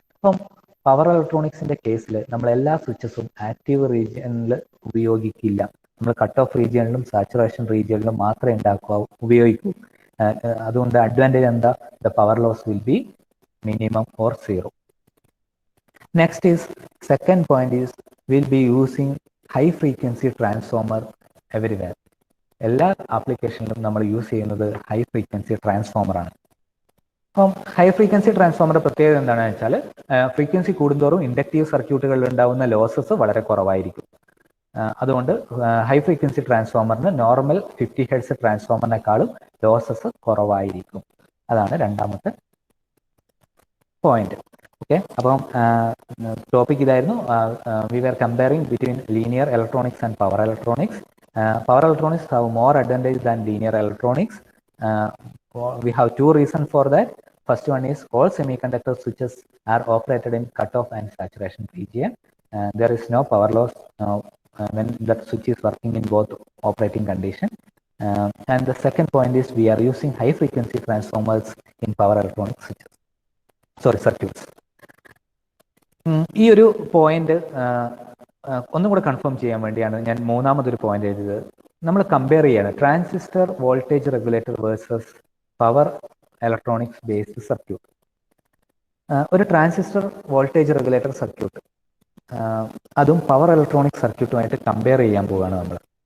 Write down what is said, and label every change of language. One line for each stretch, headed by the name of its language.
Malayalam: അപ്പം പവർ ഇലക്ട്രോണിക്സിന്റെ കേസിൽ നമ്മൾ എല്ലാ സ്വിച്ചസും ആക്റ്റീവ് റീജിയനിൽ ഉപയോഗിക്കില്ല. നമ്മൾ കട്ട് ഓഫ് റീജിയനിലും സാച്ചുറേഷൻ റീജിയനിലും മാത്രമേ ഉപയോഗിക്കൂ. അതുകൊണ്ട് അഡ്വാൻറ്റേജ് എന്താ?
English: The power loss will be minimum or 0. Next is second point is we'll be using high frequency transformer everywhere.
Malayalam: എല്ലാ ആപ്ലിക്കേഷനിലും നമ്മൾ യൂസ് ചെയ്യുന്നത് ഹൈ ഫ്രീക്വൻസി ട്രാൻസ്ഫോമർ ആണ്. അപ്പം ഹൈ ഫ്രീക്വൻസി ട്രാൻസ്ഫോമറുടെ പ്രത്യേകത എന്താണെന്ന് വെച്ചാൽ ഫ്രീക്വൻസി കൂടുന്തോറും ഇൻഡക്റ്റീവ് സർക്യൂട്ടുകളിൽ ഉണ്ടാകുന്ന ലോസസ് വളരെ കുറവായിരിക്കും. അതുകൊണ്ട് high frequency ട്രാൻസ്ഫോമറിന് normal 50 hertz ട്രാൻസ്ഫോമറിനേക്കാളും losses കുറവായിരിക്കും. അതാണ് രണ്ടാമത്തെ പോയിന്റ്. ഓക്കെ, അപ്പം ടോപ്പിക് ഇതായിരുന്നു.
English: We are comparing between linear electronics and power electronics. Power electronics have more advantage than linear electronics. We have two reasons for that. First one is all semiconductor switches are operated in cutoff and saturation region. There is no power loss when that switch is working in both operating condition. And the second point is we are using high frequency transformers in power electronic switches. Circuits.
Malayalam: ഈ ഒരു point ഒന്നും കൂടെ confirm ചെയ്യാൻ വേണ്ടിയാണ് ഞാൻ മൂന്നാമതൊരു point എഴുതിയത്. നമ്മൾ കമ്പയർ ചെയ്യാണ് transistor voltage regulator versus power electronics based circuit. ഒരു ട്രാൻസിസ്റ്റർ വോൾട്ടേജ് റെഗുലേറ്റർ സർക്യൂട്ട് അതും പവർ ഇലക്ട്രോണിക് സർക്യൂട്ടുമായിട്ട് കമ്പയർ ചെയ്യാൻ പോവുകയാണ് നമ്മൾ.